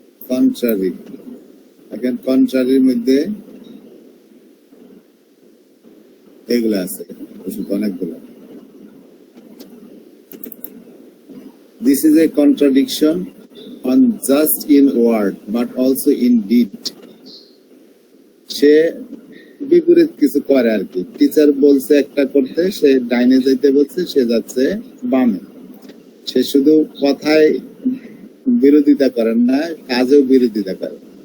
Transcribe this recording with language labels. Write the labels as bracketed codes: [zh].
[bn] Contrary, এখন কন্ট্রারির মধ্যে এগুলো আছে, অনেকগুলো। [en] This is a contradiction on just in word but also in deed. [bn] সে বিপরীত কিছু করে আর কি। টিচার বলছে একটা করতে, সে ডাইনে যাইতে বলছে, সে যাচ্ছে বামে। সে শুধু কথায় বিরোধিতা করেন না, কাজেও বিরোধিতা করে।